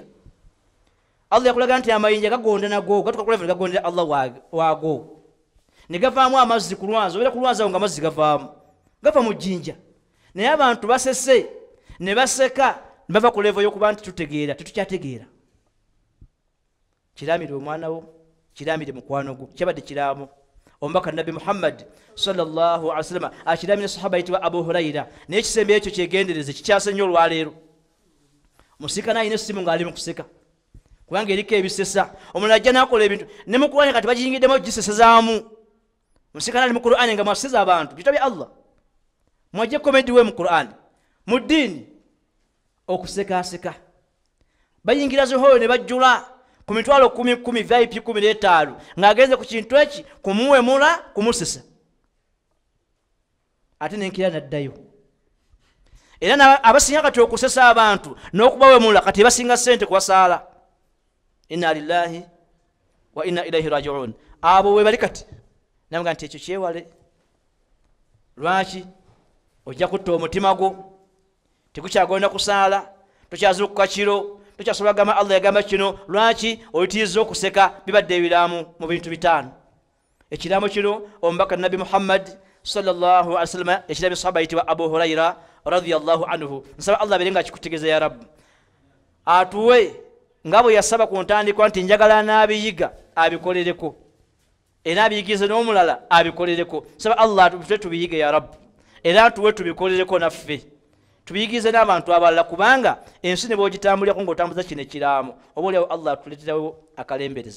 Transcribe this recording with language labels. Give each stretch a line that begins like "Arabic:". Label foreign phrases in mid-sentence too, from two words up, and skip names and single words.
Ganda: Allah yakulaga nti amayinja gagonda nago, gatuka kuleva ne gagondera Allah waago, ne gavaamu amazzi ku lwanzi, obeera ku lwanzi awo nga amazzi gavaamu, gava mu jjinja. Naye abantu basese ne baseka ne bava ku levo y'okuba nti tutegeera, tetukyategeera. Kiraamire omwana wo, kiraamire mukwano gwo, kyabadde kiraamu. Omubaka Nabi Muhammad
Arabic: صلى الله عليه وسلم
Ganda: akiraamire sahaba ayitibwa Abu Huraira, naye ekisembe ekyo kyegendereze, kikyase nnyo olwaleero. Musika n'alina essimu ng'ali mu kuseka, kubanga eriko ebisesa. Omulala ajja n'akola ebintu ne mu Qur'ani kati bagiyingiddemu ogisesezaamu. Musika n'ali mu Qur'ani nga mwaseza abantu bitwa bya Allah, mwajje komedi we mu Qur'ani, mu ddiini okusekaseka. Bayingira Zuhuri ne bajjula ku mitwalo 10 VIP 15 ng'agenze ku kintu eki kumuwemula kumusesa, ate nenkira naddayo. Era abasinga kati okusesa abantu n'okubawemula kati basinga ssente kubasaala.
Arabic: إنا لله وإنا إليه راجعون.
Ganda: Abo we bali kati namuga nti ekyo kyewale. Lwaki? Ojja kutta omutima gwo, tekukyagenda kusaala, tokyazuukuka kiro, tokyasobola gamba Allah yagamba kino. Lwaki? Oyitiriza okuseka. Bibadde ebiraamu mu bintu 5. Ekiraamu kino omubaka Nabi Muhammad
Arabic: صلى الله عليه وسلم
Ganda: ekiraamu sahaba ayitibwa Abu Huraira
Arabic: رضي الله عنه.
Ganda: Nsaba Allah abeerenga akikutegeeza
Arabic: يا رب,
Ganda: atuwe nga bwe yasaba ku ntandikwa nti njagala n'abiyiga abikolereko, era abiyigize n'omulala abikolereko. Nsaba Allah atuwe tubiyige
Arabic: يا رب,
Ganda: era atuwe tubikolereko naffe, tubiyigize n'abantu abalala, kubanga ensi ne bw'ogitambulirako ng'otambuza kino ekiraamu, oboolyawo Allah atuleeterawo akalembereza.